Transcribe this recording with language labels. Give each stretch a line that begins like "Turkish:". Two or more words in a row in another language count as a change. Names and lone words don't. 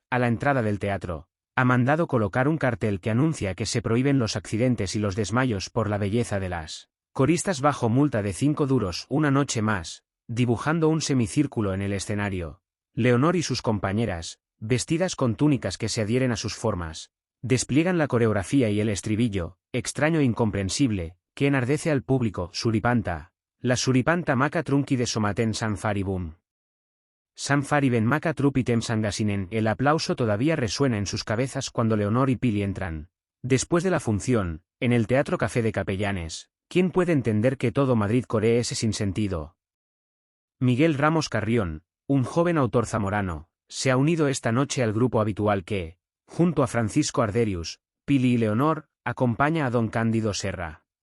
Spanish: A la entrada del teatro, ha mandado colocar un cartel que anuncia que se prohíben los accidentes y los desmayos por la belleza de las coristas bajo multa de 5 duros una noche más, dibujando un semicírculo en el escenario. Leonor y sus compañeras, vestidas con túnicas que se adhieren a sus formas, despliegan la coreografía y el estribillo, extraño e incomprensible, que enardece al público. Suripanta, la suripanta maca trunqui de somaten sanfaribum. Sanfariben maca trupitem sangasinen. El aplauso todavía resuena en sus cabezas cuando Leonor y Pili entran. Después de la función, en el Teatro Café de Capellanes, ¿quién puede entender que todo Madrid coree ese sinsentido? Miguel Ramos Carrión, un joven autor zamorano, se ha unido esta noche al grupo habitual que, junto a Francisco Arderius, Pili y Leonor, acompaña a don Cándido Serra.